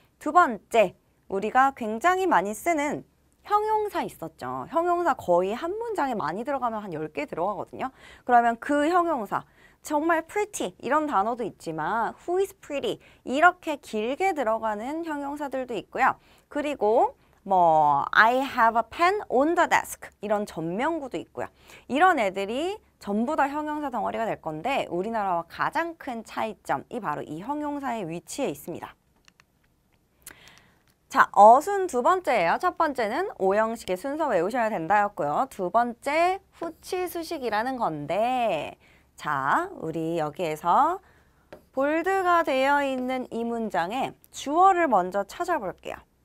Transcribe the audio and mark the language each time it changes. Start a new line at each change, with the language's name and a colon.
Korean: 두 번째, 우리가 굉장히 많이 쓰는 형용사 있었죠. 형용사 거의 한 문장에 많이 들어가면 한 10개 들어가거든요. 그러면 그 형용사, 정말 pretty 이런 단어도 있지만
English: who is pretty
Korean: 이렇게 길게 들어가는 형용사들도 있고요.
English: 그리고 뭐 I have a pen on the desk
Korean: 이런 전명구도 있고요. 이런 애들이 전부 다 형용사 덩어리가 될 건데 우리나라와 가장 큰 차이점이 바로 이 형용사의 위치에 있습니다. 자, 어순 두 번째예요. 첫 번째는 오형식의 순서 외우셔야 된다였고요. 두 번째 후치수식이라는 건데 자, 우리 여기에서 볼드가 되어 있는 이 문장에 주어를 먼저 찾아볼게요.